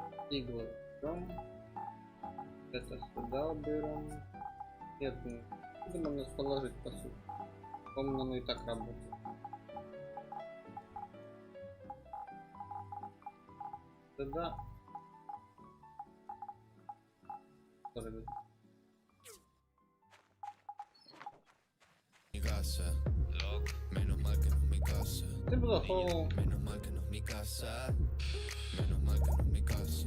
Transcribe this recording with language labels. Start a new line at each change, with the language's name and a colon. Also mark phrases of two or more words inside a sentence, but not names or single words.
Russian: Иглы берем. Это сюда уберем. Нет, будем нас положить по сути. По-моему, оно и так работает. Сюда.
Spanish: Mi casa, loco, menos mal que no es mi casa. Niña, menos mal que no es mi casa. Menos mal que no es mi casa.